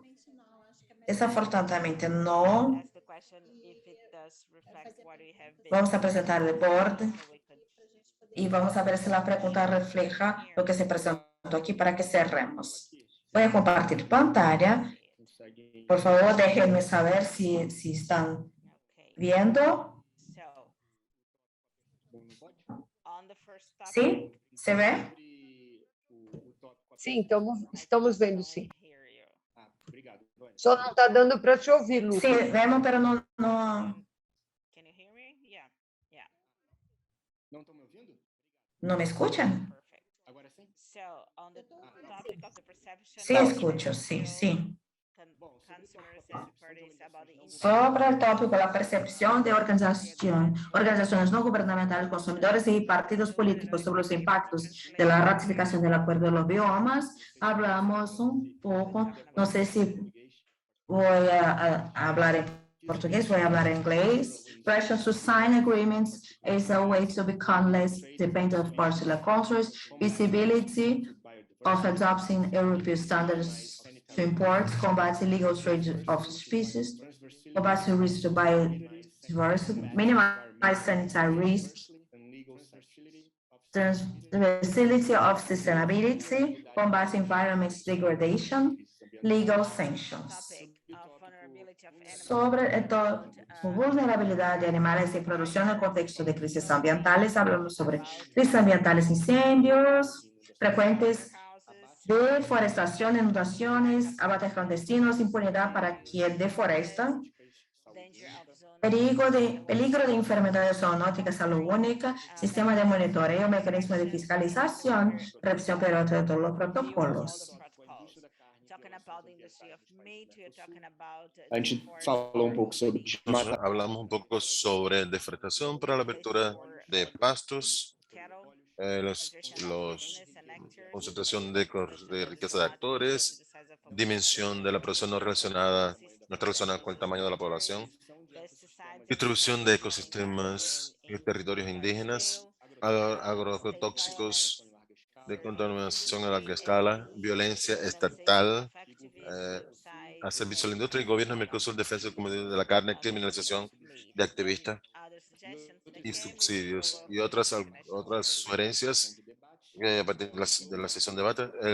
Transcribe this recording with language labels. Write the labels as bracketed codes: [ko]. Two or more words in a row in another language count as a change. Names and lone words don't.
[es] Desafortunadamente no. Vamos a presentar el board y vamos a ver si la pregunta refleja lo que se presentó aquí para que cerremos. Voy a compartir pantalla. Por favor, déjenme saber si están viendo. ¿Sí? ¿Se ve? [pt] Sim, estamos vendo, sim. Só não está dando para te ouvir, Lucas. [es] Sí, vemos, pero no. ¿No me escuchan? Sí, escucho, sí, sí. Sobre el tópico la percepción de organizaciones no gubernamentales, consumidores y partidos políticos sobre los impactos de la ratificación del acuerdo de los biomas, hablamos un poco, no sé si voy a hablar en portugués, voy a hablar en inglés. [en] Pressure to sign agreements is a way to become less dependent of particular countries, visibility of adopting European standards to import, combat illegal trade of species, combat risk to biodiversity, minimize sanitary risks, the facility of sustainability, combat environment degradation, legal sanctions. [es] Sobre vulnerabilidad de animales en producción en el contexto de crisis ambientales, hablamos sobre crisis ambientales, incendios frecuentes, deforestación, inundaciones, abates clandestinos, impunidad para quien deforesta, peligro de enfermedades zoonóticas, salud única, sistema de monitoreo, mecanismo de fiscalización, revisión periódica de los protocolos. [pt] A gente falou pouco sobre [es] Nosotros hablamos un poco sobre deforestación para la apertura de pastos, concentración de riqueza de actores, dimensión de la producción no relacionada con el tamaño de la población, distribución de ecosistemas y territorios indígenas, agrotóxicos de contaminación a larga escala, violencia estatal, a servicio de la industria y gobierno de Mercosur, defensa del comunidad de la carne, criminalización de activistas y subsidios y otras sugerencias a partir de la sesión de debate.